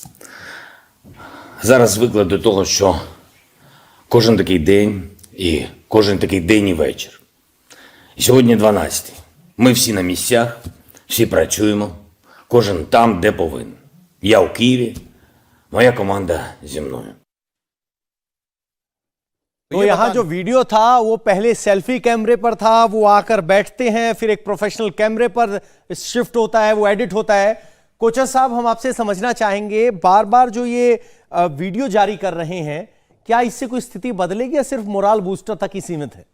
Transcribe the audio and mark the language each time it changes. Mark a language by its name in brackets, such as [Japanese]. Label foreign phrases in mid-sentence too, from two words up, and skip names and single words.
[Ukrainian] Зараз звикли до того, що кожен такий день і кожен такий день і вечір. І сьогодні 12-й. Ми всі на місцях, всі працюємо, кожен там, де повинен. Я у Києві, моя команда зі мною. [Hindi] तो यहां जो वीडियो था वो पहले [English] selfie camera [Hindi] पर था, वो आकर बैठते हैं, फिर एक [English] professional camera [Hindi] पर शिफ्ट होता है, वो एडिट होता है। कोचर साहब, हम आपसे समझना चाहेंगे, बार बार जो ये वीडियो जारी कर रहे हैं, क्या इससे कोई स्थिति बदलेगी या सिर्फ [English] morale booster [Hindi] तक ही सीमित है?